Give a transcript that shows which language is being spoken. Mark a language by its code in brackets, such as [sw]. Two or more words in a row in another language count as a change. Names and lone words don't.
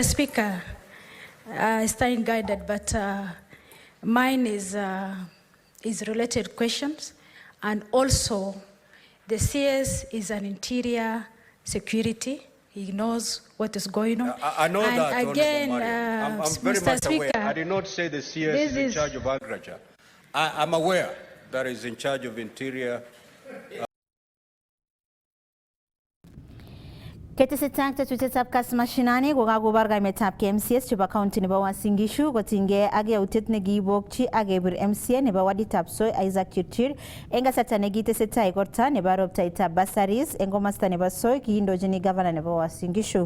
[en] Speaker, staying guided, but mine is related questions, and also the CS is an interior security. He knows what is going on. I know and that, again, I'm very Mr. much Speaker, aware. I did not say the CS is in charge of agriculture. I'm aware that is in charge of interior. [kln] Ketesetai tetutietab Kass Mashinani kokakobar kaimetab MCS chebo county nebo Uasin Gishu kotinygei ak yautiet nekiibokchi ak kebir MCA nebo waditab Soy Isaac Chirchir eng kasarta nekitesetai igorta nebo roptaitab bursaries eng komosta nebo Soy kiindojini governor nebo Uasin Gishu.